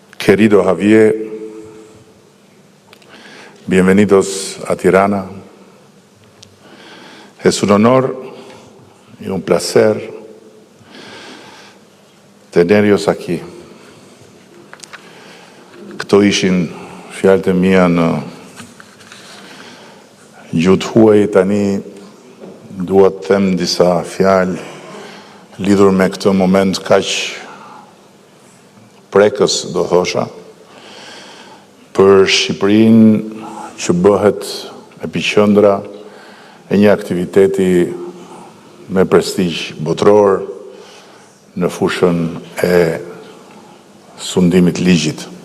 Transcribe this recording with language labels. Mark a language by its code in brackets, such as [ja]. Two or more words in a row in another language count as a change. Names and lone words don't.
[es] Querido Javier, bienvenidos a Tirana. Es un honor y un placer tenerlos aquí. [sq] Këto ishin fjalët e mia në gjuhë huaj, tani dua të them disa fjalë lidhur me këtë moment kaq prekës, do thosha, për Shqipërinë që bëhet epiqendra e një aktiviteti me prestigj botror në fushën e sundimit ligjit.